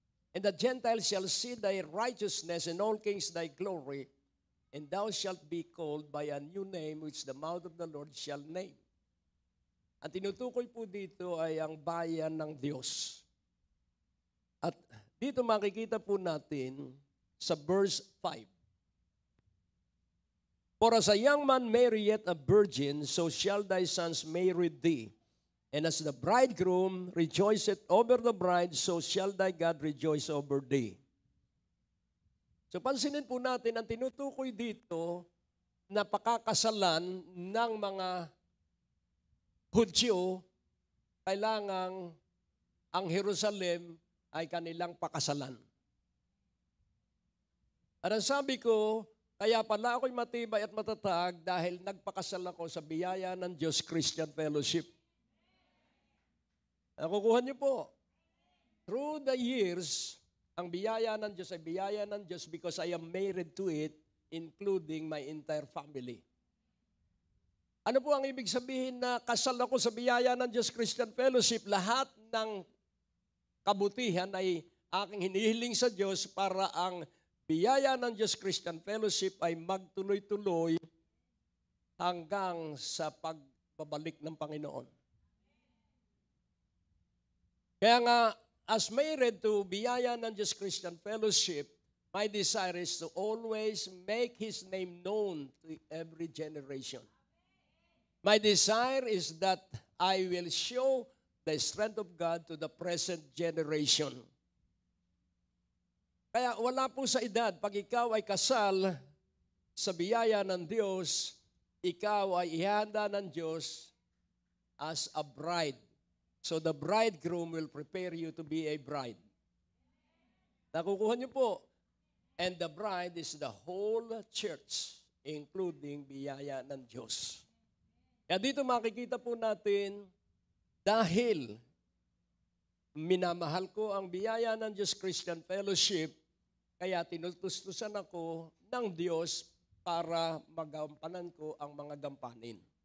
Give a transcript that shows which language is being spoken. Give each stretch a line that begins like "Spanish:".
English: And the Gentiles shall see thy righteousness, and all kings thy glory, and thou shalt be called by a new name which the mouth of the Lord shall name.
Filipino: Ang tinutukoy po dito ay ang bayan ng Diyos. At dito makikita po natin sa verse 5.
English: For as a young man marrieth a virgin, so shall thy sons marry thee. And as the bridegroom rejoiceth over the bride, so shall thy God rejoice over thee.
Filipino: So pansinin po natin, ang tinutukoy dito na pakakasalan ng mga Hudyo, kailangang ang Jerusalem ay kanilang pakasalan. At ang sabi ko, kaya pala ako'y matibay at matatag dahil nagpakasal ako sa biyaya ng Diyos Christian Fellowship. Nakukuha niyo po.
English: Through the years, ang biyaya ng Diyos ay biyaya ng Diyos because I am married to it, including my entire family.
Filipino: Ano po ang ibig sabihin na kasal ako sa biyaya ng Diyos Christian Fellowship? Lahat ng kabutihan ay aking hinihiling sa Diyos para ang biyaya ng Diyos Christian Fellowship ay magtuloy-tuloy hanggang sa pagbabalik ng Panginoon. Kaya nga,
English: as married to biyaya ng Diyos Christian Fellowship, my desire is to always make His name known to every generation. My desire is that I will show the strength of God to the present generation.
Filipino: Kaya wala po sa edad, pag ikaw ay kasal sa biyaya ng Diyos, ikaw ay ihanda ng Diyos
English: as a bride. So the bridegroom will prepare you to be a bride.
Filipino: Nakukuha niyo po.
English: And the bride is the whole church, including biyaya ng Diyos.
Filipino: Kaya dito makikita po natin, dahil minamahal ko ang biyaya ng Diyos Christian Fellowship, kaya tinutustusan ako ng Diyos para magampanan ko ang mga gampanin.